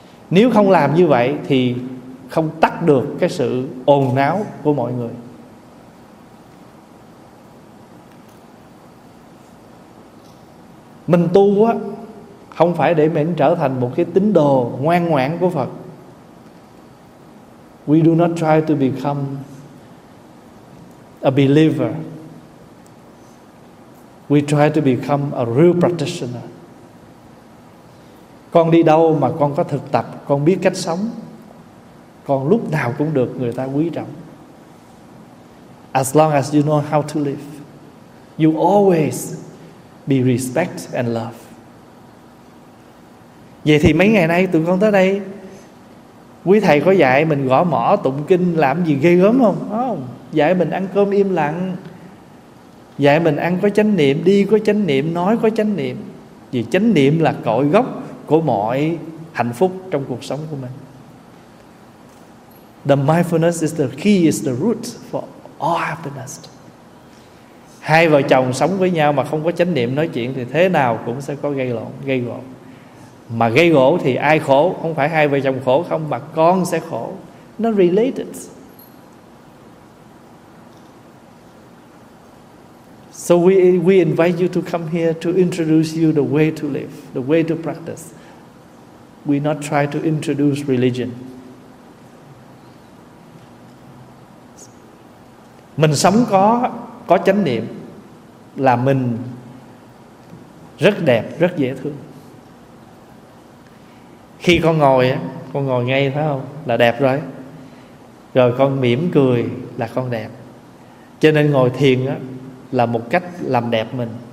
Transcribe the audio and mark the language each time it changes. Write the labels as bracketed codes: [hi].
[vi] Nếu không làm như vậy thì không tắt được cái sự ồn náo của mọi người. Mình tu á, không phải để mình trở thành một cái tín đồ ngoan ngoãn của Phật. [en] We do not try to become a believer. We try to become a real practitioner. [vi] Con đi đâu mà con có thực tập, con biết cách sống, con lúc nào cũng được người ta quý trọng. [en] As long as you know how to live, you always be respect and love. [vi] Vậy thì mấy ngày nay tụi con tới đây, quý thầy có dạy mình gõ mõ tụng kinh làm gì ghê gớm không? Không. Dạy mình ăn cơm im lặng, dạy mình ăn có chánh niệm, đi có chánh niệm, nói có chánh niệm. Vì chánh niệm là cội gốc của mọi hạnh phúc trong cuộc sống của mình. [en] The mindfulness is the key, is the root for all happiness. [vi] Hai vợ chồng sống với nhau mà không có chánh niệm nói chuyện thì thế nào cũng sẽ có gây lộn, gây gỗ. Mà gây gỗ thì ai khổ? Không phải hai vợ chồng khổ không, mà con sẽ khổ. Nó related. [en] So we invite you to come here to introduce you the way to live, the way to practice. We not try to introduce religion. [vi] Mình sống có chánh niệm là mình rất đẹp, rất dễ thương. Khi con ngồi á, con ngồi ngay phải không, là đẹp rồi. Rồi con mỉm cười là con đẹp. Cho nên ngồi thiền á là một cách làm đẹp mình,